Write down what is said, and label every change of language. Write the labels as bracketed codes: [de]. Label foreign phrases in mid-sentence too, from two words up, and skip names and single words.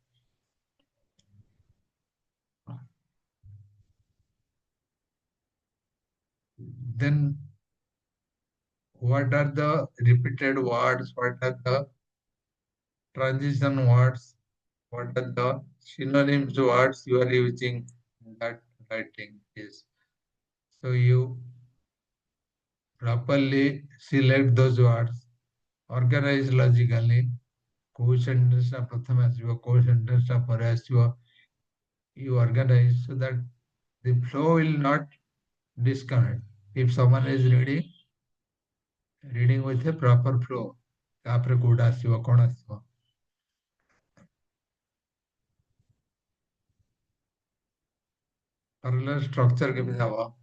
[en] Then what are the repeated words, what are the transition words, what are the synonyms words you are using in that writing is. So you properly select those words, organize logically, [or] କୋଉ sentence ଟା ପ୍ରଥମେ ଆସିବ, କୋଉ sentence ଟା ପରେ ଆସିବ, [en] you organize so that the flow will not disconnect. If someone is reading with a proper flow, [or] ତାପରେ କୋଉଟା ଆସିବ, କଣ ଆସିବ, [en] parallel structure [or] କେମିତି ହବ,